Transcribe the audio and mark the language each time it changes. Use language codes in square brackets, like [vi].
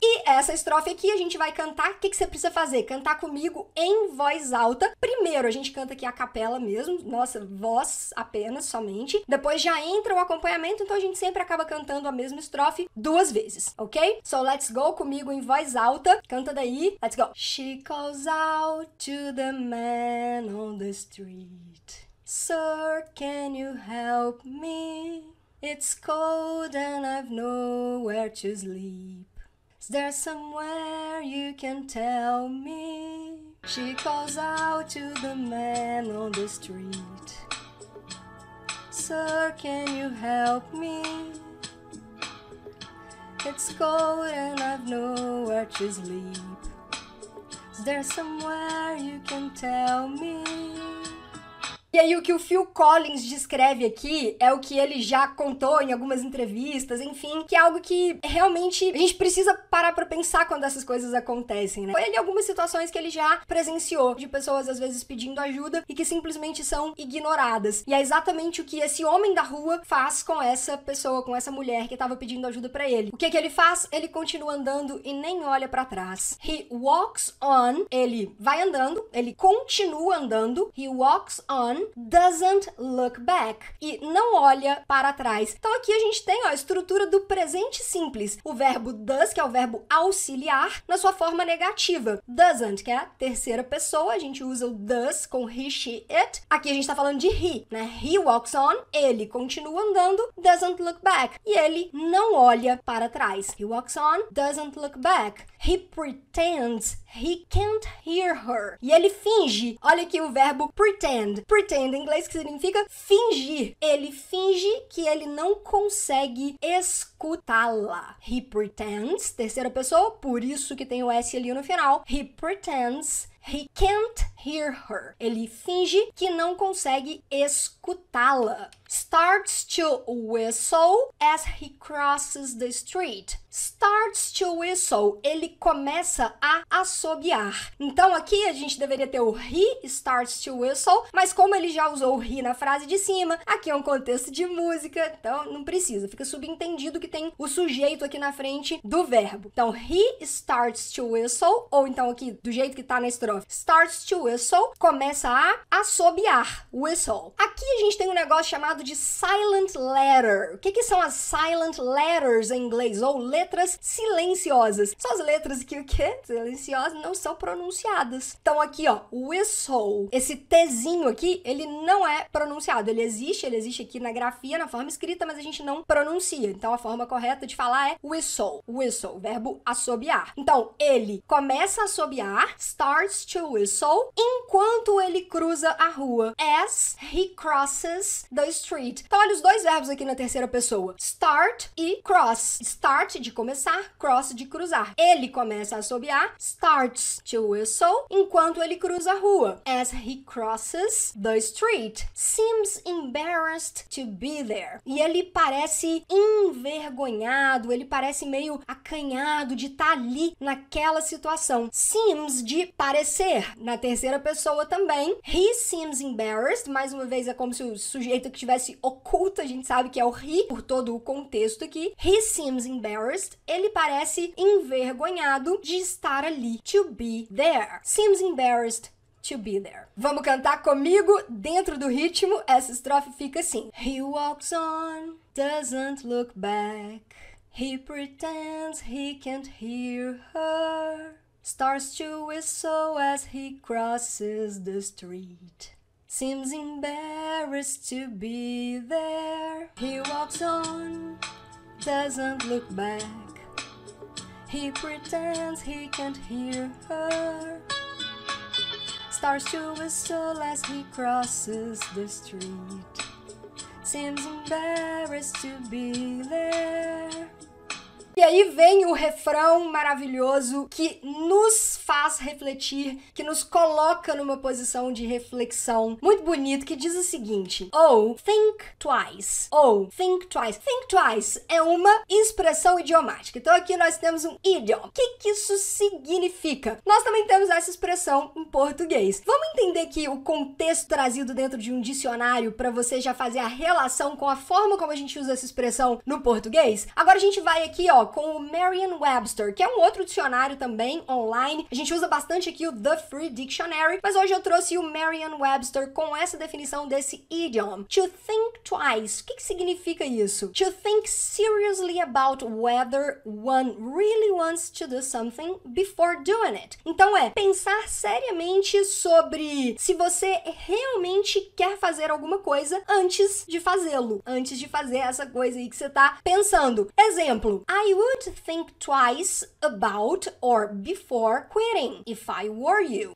[pt] E essa estrofe aqui a gente vai cantar. O que você precisa fazer? Cantar comigo em voz alta. Primeiro, a gente canta aqui a capela mesmo, nossa, voz apenas, somente. Depois já entra o acompanhamento, então a gente sempre acaba cantando a mesma estrofe 2 vezes, ok? [en] So, let's go [pt] comigo em voz alta. Canta daí. [en] Let's go. She calls out to the man on the street. Sir, can you help me? It's cold and I've nowhere to sleep. Is there somewhere you can tell me? She calls out to the man on the street. Sir, can you help me? It's cold and I've nowhere to sleep. Is there somewhere you can tell me? [pt] E aí, o que o Phil Collins descreve aqui é o que ele já contou em algumas entrevistas, enfim, que é algo que realmente a gente precisa parar pra pensar quando essas coisas acontecem, né? Foi ali algumas situações que ele já presenciou, de pessoas às vezes pedindo ajuda e que simplesmente são ignoradas. E é exatamente o que esse homem da rua faz com essa pessoa, com essa mulher que tava pedindo ajuda pra ele. O que ele faz? Ele continua andando e nem olha pra trás. [en] He walks on, [pt] ele vai andando, ele continua andando, [en] he walks on, doesn't look back, [pt] e não olha para trás. Então aqui a gente tem, ó, a estrutura do presente simples. O verbo does, que é o verbo auxiliar, na sua forma negativa. Doesn't, que é a terceira pessoa, a gente usa o does com he, she, it. Aqui a gente tá falando de he, né? [en] He walks on, [pt] ele continua andando, [en] doesn't look back, [pt] e ele não olha para trás. [en] He walks on, doesn't look back. He pretends he can't hear her. [pt] E ele finge. Olha aqui o verbo pretend. Pretend em inglês, que significa fingir. Ele finge que ele não consegue escutá-la. [en] He pretends, [pt] terceira pessoa, por isso que tem o S ali no final. [en] He pretends he can't hear her. [pt] Ele finge que não consegue escutá-la. [en] Starts to whistle as he crosses the street. Starts to whistle. [pt] Ele começa a assobiar. Então aqui a gente deveria ter o [en] he starts to whistle, [pt] mas como ele já usou o he na frase de cima, aqui é um contexto de música, então não precisa. Fica subentendido que tem o sujeito aqui na frente do verbo. Então, [en] he starts to whistle, [pt] ou então aqui, do jeito que tá na estrofe, [en] starts to whistle, [pt] começa a assobiar. Whistle. Aqui a gente tem um negócio chamado de silent letter. O que são as silent letters em inglês? Ou letras silenciosas. São as letras que o quê? Silenciosas não são pronunciadas. Então aqui, ó, whistle. Esse Tzinho aqui, ele não é pronunciado. Ele existe aqui na grafia, na forma escrita, mas a gente não pronuncia. Então a forma correta de falar é whistle. Whistle, verbo assobiar. Então, ele começa a assobiar, [en] starts to whistle, [pt] enquanto ele cruza a rua. [en] As he crosses the street. [pt] Então, olha os dois verbos aqui na terceira pessoa. Start e cross. Start, de começar, cross, de cruzar. Ele começa a assobiar, [en] starts to whistle, [pt] enquanto ele cruza a rua. [en] As he crosses the street. Seems embarrassed to be there. [pt] E ele parece envergonhado, ele parece meio acanhado de estar ali naquela situação. Seems, de parecer. Na terceira pessoa também. [en] He seems embarrassed. [pt] Mais uma vez, é como se o sujeito que estivesse oculto, a gente sabe que é o he, por todo o contexto aqui. [en] He seems embarrassed. [pt] Ele parece envergonhado de estar ali. [en] To be there. Seems embarrassed to be there. [pt] Vamos cantar comigo dentro do ritmo. Essa estrofe fica assim. [en] He walks on, doesn't look back. He pretends he can't hear her. Starts to whistle as he crosses the street. seems embarrassed to be there. He walks on, doesn't look back. He pretends he can't hear her. Starts to whistle as he crosses the street. Seems embarrassed to be there. [pt] E aí vem o refrão maravilhoso que nos faz refletir, que nos coloca numa posição de reflexão muito bonito, que diz o seguinte: [en] Oh, think twice. Oh, think twice. [pt] Think twice é uma expressão idiomática. Então aqui nós temos um idiom. O que isso significa? Nós também temos essa expressão em português. Vamos entender aqui o contexto trazido dentro de um dicionário para você já fazer a relação com a forma como a gente usa essa expressão no português? Agora a gente vai aqui, com o Merriam-Webster, que é um outro dicionário também online. A gente usa bastante aqui o The Free Dictionary, mas hoje eu trouxe o Merriam-Webster com essa definição desse idiom. [en] To think twice. [pt] O que significa isso? [en] To think seriously about whether one really wants to do something before doing it. [pt] Então pensar seriamente sobre se você realmente quer fazer alguma coisa antes de fazê-lo, antes de fazer essa coisa aí que você tá pensando. [en] Exemplo: I would think twice about or before quitting if I were you.